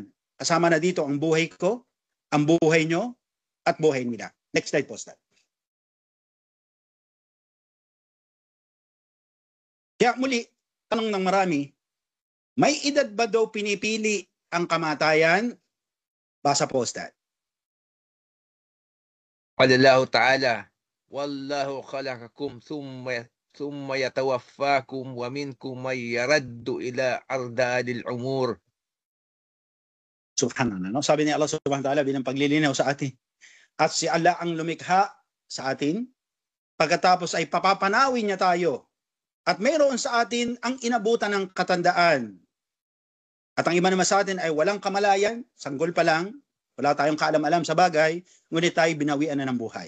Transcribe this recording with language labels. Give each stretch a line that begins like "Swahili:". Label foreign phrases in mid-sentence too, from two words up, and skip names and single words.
Filipino: Kasama na dito ang buhay ko, ang buhay nyo, at buhay nila.
English: Next slide
Filipino: po, Stan. Kaya muli, tanong ng marami, may edad ba daw pinipili ang kamatayan? Basa po, Stan.
Arabic: قال الله تعالى والله خلقكم ثم يتوفاكم ومنكم من يرد إلى أرذل العمر.
Filipino: Subhanallah. No? Sabi ni Allah
Arabic: سبحانه وتعالى
Filipino: bilang paglilinaw sa atin. At si Allah ang lumikha sa atin, pagkatapos ay papapanawin niya tayo. At mayroon sa atin ang inabutan ng katandaan. At ang iba naman sa atin ay walang kamalayan, sanggol pa lang, wala tayong kaalam-alam sa bagay, ngunit tayo binawian na ng buhay.